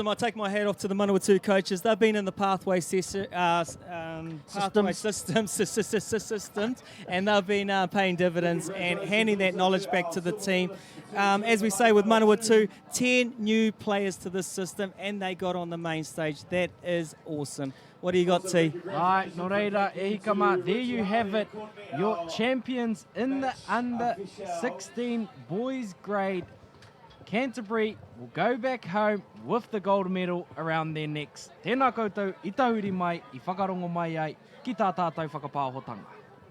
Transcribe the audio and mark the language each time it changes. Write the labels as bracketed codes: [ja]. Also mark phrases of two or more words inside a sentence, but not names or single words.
[en] I take my hat off to the Manawatu coaches. They've been in the pathway systems, and they've been paying dividends and handing that knowledge back to the team. As we say with Manawatu, 10 new players to this system, and they got on the main stage. That is awesome. What do you got, T? [mi] Right, no reira, e hikama, [en] there you have it. Your champions in the under 16 boys grade. Canterbury will go back home with the gold medal around their necks. [mi] Tēnā koutou, i tahuri mai, i whakarongo mai ai, ki tā tātou whakapāhotanga.